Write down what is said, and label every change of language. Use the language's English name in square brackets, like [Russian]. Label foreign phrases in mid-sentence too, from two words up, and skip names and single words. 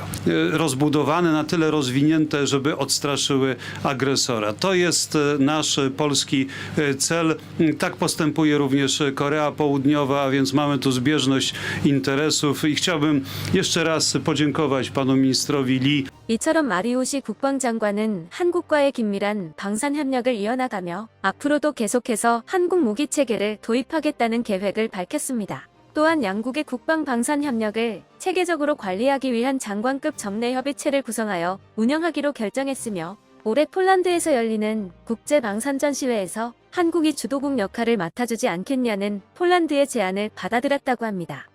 [Polish] Rozbudowane, na tyle rozwinięte, żeby odstraszyły agresora. To jest nasz polski cel. Tak postępuje również Korea Południowa, a więc mamy tu zbieżność interesów i chciałbym jeszcze raz podziękować panu ministrowi Lee. [Korean] 이처럼 마리오시 국방장관은 한국과의 긴밀한 방산협력을 이어나가며 앞으로도 계속해서 한국 무기체계를 도입하겠다는 계획을 밝혔습니다. 또한 양국의 국방-방산협력을 체계적으로 관리하기 위한 장관급 점례협의체를 구성하여 운영하기로 결정했으며 올해 폴란드에서 열리는 국제방산전시회에서 한국이 주도국 역할을 맡아주지 않겠냐는 폴란드의 제안을 받아들였다고 합니다.